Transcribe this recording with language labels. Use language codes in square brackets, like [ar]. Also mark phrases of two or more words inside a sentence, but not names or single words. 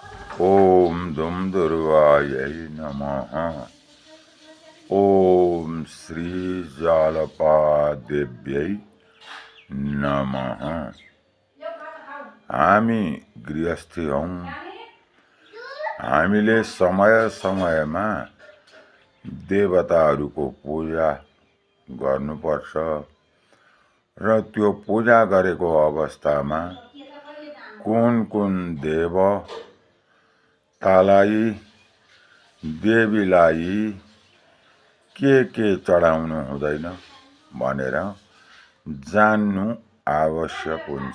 [sa] ओम धूम दुर्गायै नमः। ओम श्री जालपादेव्यै नमः। [ne] हामी गृहस्थी हौं। हामीले समय समयमा देवताहरूको पूजा गर्नुपर्छ र त्यो पूजा गरेको अवस्थामा कुन कुन देवतालाई देवीलाई के चढाउनु हुँदैन भनेर जान्नु आवश्यक हुन्छ।